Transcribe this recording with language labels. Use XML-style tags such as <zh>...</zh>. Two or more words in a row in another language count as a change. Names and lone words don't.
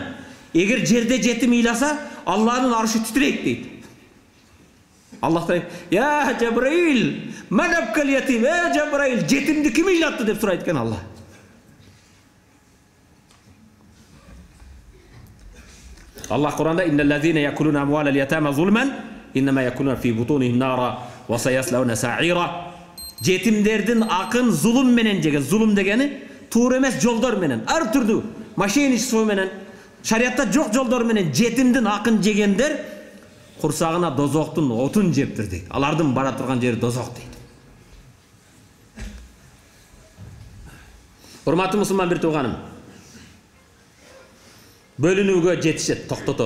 <ky>Эгер жерде жетим ыйласа, Аллахтын аршы титрейт дейт. Аллах айтат:</ky> <ar>"يا جبرائيل، من أبكى اليتيم?"</ar> <ky>Жабраил, жетимди ким ыйлатты деп сурайт экен Аллах. Аллах Кур'анда:</ky> <ar>"إن الذين يأكلون أموال اليتامى ظلما إنما يأكلون في بطونهم نارا وسيصلون سعيرا."</ar> <ky>Жетимдердин акын зулум менен жеген. Зулум дегени туура эмес жолдор менен, ар түрдүү мошенничество менен, шариатта жок жолдор менен жетимдин акын жегендер курсагына дозоктун отун жептир дейт. Алардын бара турган жери дозок дейт. Урматтуу мусулман бир тууганым, бөлүнүүгө жетишет, токтотолу.</ky>